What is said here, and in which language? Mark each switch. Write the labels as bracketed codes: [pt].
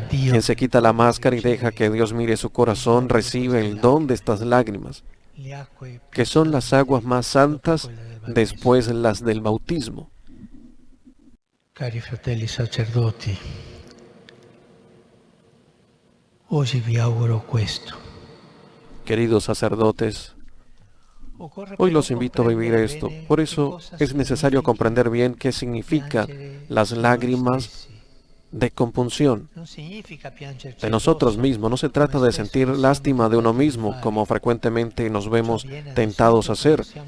[es] Quien se quita la máscara y deja que Dios mire su corazón, recibe el don de estas lágrimas, que son las aguas más santas después las del bautismo. [it] Cari fratelli sacerdoti, oggi vi auguro questo. [es] Queridos sacerdotes, hoy los invito a vivir esto. Por eso es necesario comprender bien qué significan las lágrimas de compunción de nosotros mismos. No se trata de sentir lástima de uno mismo, como frecuentemente nos vemos tentados a hacer.